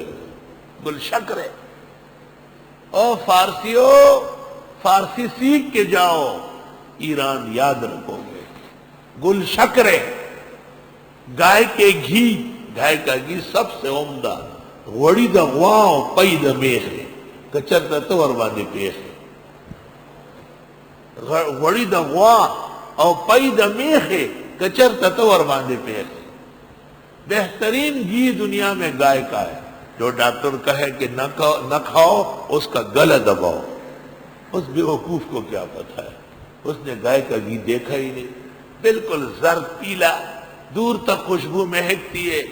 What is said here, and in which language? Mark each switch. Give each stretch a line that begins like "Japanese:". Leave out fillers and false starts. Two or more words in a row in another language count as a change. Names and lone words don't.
Pashto: گل شکرے. او فارسیو،
Urdu: فارسی سیکھ کے جاؤ، ایران یاد رکھو گے.
Pashto: گل شکرے
Urdu: گائے کے گھی، گائے کا گھی سب سے عمدہ.
Pashto: وڑی دا غواو پئی دا میخے کچر دا تور باندے پیخے. وڑی دا غوا او پئی دا میخے کچر دا تور باندے پیخے.
Urdu: بہترین گھی دنیا میں گائے کا ہے. جو ڈاکٹر کہے کہ نہ کھاؤ اس کا گلا دباؤ، اس بیوقوف کو کیا پتہ ہے، اس نے گائے کا گھی دیکھا ہی نہیں. بالکل زرد پیلا، دور تک خوشبو مہکتی ہے.